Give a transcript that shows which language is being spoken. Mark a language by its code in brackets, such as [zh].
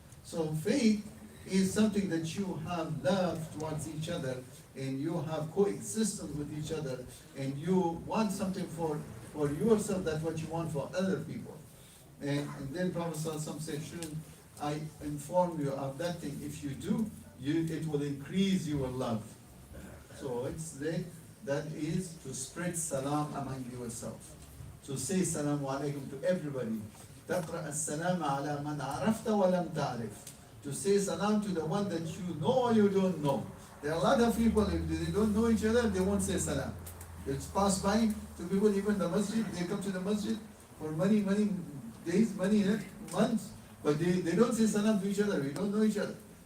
[en] So faith is something that you have love towards each other, and you have coexistence with each other, and you want something for yourself, that's what you want for other people. And then Prophet ﷺ said, shouldn't I inform you of that thing? If you do, it will increase your love. So that is to spread salam among yourself. To say salam alaikum to everybody. [ar] تقرأ السلام على من عرفت ولم تعرف. [en] To say salam to the one that you know or you don't know. There are a lot of people, if they don't know each other, they won't say salam. It's passed by to people, even the masjid, they come to the masjid for many days, many months, but they don't say salam to each other, we don't know each other.